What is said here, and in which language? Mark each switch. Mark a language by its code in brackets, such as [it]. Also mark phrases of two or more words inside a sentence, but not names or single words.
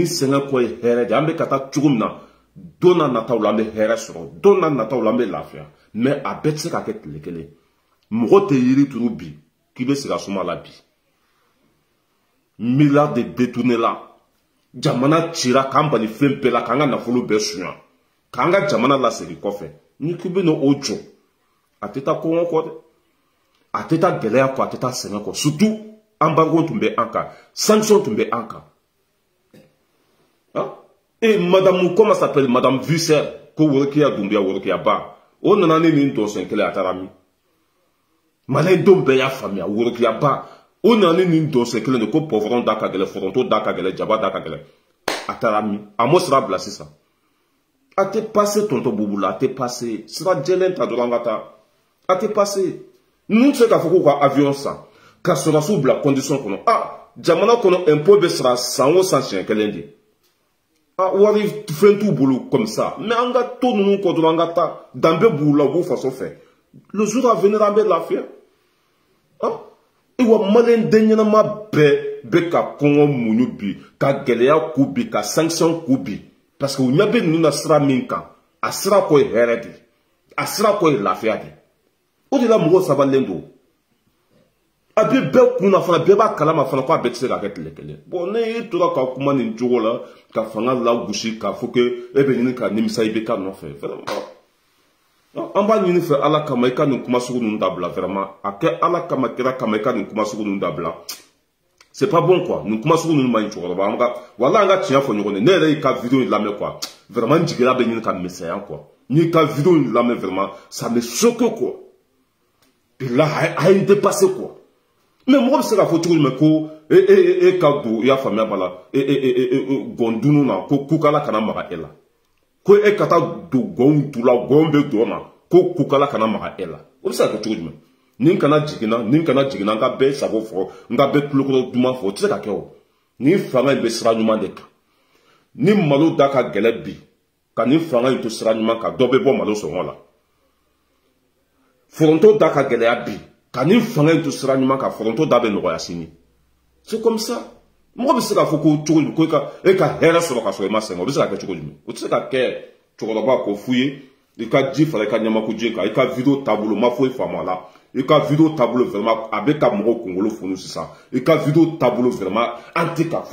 [bm] sɛgɛn kɔ ye hɛrɛ de an bɛ ka taa cogo min na don n'a nataw la an bɛ hɛrɛ sɔrɔ don n'a nataw la an bɛ lafiya mais a bɛɛ tɛ se ka kɛ tile kelen mɔgɔ tɛ yiri turu bi k'i bɛ sigi a suma la bi [fr] milliards de détourné [bm] la jamana cira k'an bali fɛn bɛɛ la k'an ka nafolo bɛɛ suɲa k'an ka jamana lasegin kɔfɛ ni k'i bɛ n'o jɔ a tɛ taa kɔngɔ kɔ dɛ a tɛ taa gɛlɛya kɔ a tɛ taa sɛgɛn kɔ surtout embargo tun bɛ an kan sanction tun bɛ an kan [fr] et madame comment s'appelle madame Visser [bm] ko Worokiya Doumbouya Worokiya ba o nana ni nin dɔsɛn kelen a taara min maliyɛndenw bɛɛ y'a faamuya Worokiya ba o nana ni nin dɔsɛn kelen de ko pɔfɔrɔn da ka gɛlɛn foronto da ka gɛlɛn jaba da ka gɛlɛn a taara min a m'o sira bila sisan a tɛ passé tonton Bubu la a tɛ passé sira jɛlen ta dɔrɔn an ka taa a tɛ passé ninnu tɛ se k'a fɔ k'u ka avion san ka sɔrɔsiw bila condition kɔnɔ jamana kɔnɔ impôt bɛ sara san o san siɲɛ kelen de wari fɛn t'u bolo [fr] comme ça [bm] mais an ka to ninnu kɔ dɔrɔn an ka taa danbe b'u la u b'u faso fɛ [fr] le jour à venir [bm] an bɛ lafiya wa maliyɛn den ɲɛnama bɛɛ bɛ ka kɔngɔ muɲu bi ka gɛlɛya k'u bi ka sanction k'u bi [fr] parce que [bm] u ɲɛ bɛ ninnu na sira min kan a sira kɔ ye hɛrɛ de a sira kɔ ye lafiya de o de la mɔgɔw sabalilen don a bɛ bɛɛ kunna fana bɛɛ b'a kalama fana ko a bɛɛ tɛ se ka kɛ tile kelen bon ne e tora ka kuma nin cogo la ka fanga lagosi k'a fɔ ko e bɛ ɲini ka nimisa i bɛ ka nɔfɛ vraiment an b'a ɲini fɛ ala kama i ka nin kuma sugu ninnu dabila vraiment a kɛ ala kama kira kama i ka nin kuma sugu ninnu dabila [fr] c'est pas bon quoi [bm] nin kuma sugu ninnu ma ɲi cɛkɔrɔba an ka wala an ka tiɲɛ fɔ ɲɔgɔn ye ne yɛrɛ y'i ka vidéo in lamɛn quoi vraiment n jigila bɛ ɲini ka misɛnya quoi n'i ka vidéo in lamɛn [fr] vraiment ça me choque quoi et là [bm] a ye n [fr] dépassé quoi [bm] mais mɔgɔ bɛ se k'a fɔ cogo jumɛn ko e ka don i y'a faamuya b'a la gɔndunu na ko kukala kana maga e la ko e ka taa don gɔnw tu la gɔn bɛ dɔn na ko kukala kana maga e la o bɛ se ka kɛ cogo jumɛn ni kana jiginna n ka bɛɛ sago fɔ n ka bɛɛ tulokɔrɔ duman fɔ o tɛ se ka kɛ o ni fanga in bɛ sira ɲuman de kan ni malo da ka gɛlɛn bi ka ni fanga in to sira ɲuman kan dɔ bɛ bɔ malo sɔngɔ la foronto da ka gɛlɛya bi ka ni fanga in to sira ɲuman kan foronto da bɛ nɔgɔya sini [fr] c'est comme ça [bm] mɔgɔ bɛ se k'a fɔ ko cogo jumɛn ko e ka hɛrɛ sɔrɔ ka sɔrɔ i ma sɛgɛn o bɛ se ka kɛ cogo jumɛn o tɛ se ka kɛ cɛkɔrɔba ko f'u ye i ka ji fara i ka ɲamaku ji kan i ka vidéo taabolo ma foyi faamu a la i ka vidéo taabolo vraiment a bɛ ka mɔgɔw kunkolo funu sisan i ka vidéo taabolo vraiment an tɛ ka